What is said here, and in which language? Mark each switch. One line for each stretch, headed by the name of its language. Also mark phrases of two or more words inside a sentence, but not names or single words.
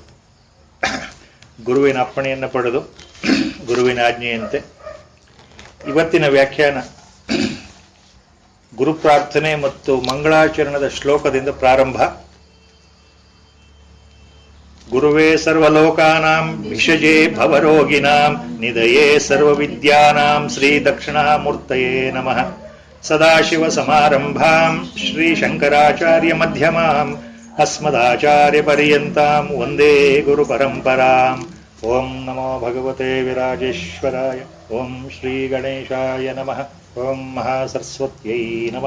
Kannada: ಗುರುವಿನ ಅಪ್ಪಣೆಯನ್ನು ಪಡೆದು ಗುರುವಿನ ಆಜ್ಞೆಯಂತೆ ಇವತ್ತಿನ ವ್ಯಾಖ್ಯಾನ ಗುರು ಪ್ರಾರ್ಥನೆ ಮತ್ತು ಮಂಗಳಾಚರಣದ ಶ್ಲೋಕದಿಂದ ಪ್ರಾರಂಭ.
Sanskrit: ಗುರುವೇ ಸರ್ವಲೋಕಾನಾಂ ವಿಷಜೇ ಭವರೋಗಿನಾಂ ನಿಧಯೇ ಸರ್ವವಿದ್ಯಾನಾಂ ಶ್ರೀ ದಕ್ಷಿಣಾಮೂರ್ತಯೇ ನಮಃ. ಸದಾಶಿವ ಸಮಾರಂಭಾಂ ಶ್ರೀ ಶಂಕರಾಚಾರ್ಯ ಮಧ್ಯಮಾಂ ಅಸ್ಮದಾಚಾರ್ಯ ಪರ್ಯಂತಾಂ ವಂದೇ ಗುರು ಪರಂಪರಾಂ. ಓಂ ನಮೋ ಭಗವತೆ ವಿರಾಜೇಶ್ವರಾಯ. ಓಂ ಶ್ರೀ ಗಣೇಶಾಯ ನಮಃ. ಓಂ ಮಹಾಸರಸ್ವತ್ಯೈ ನಮಃ.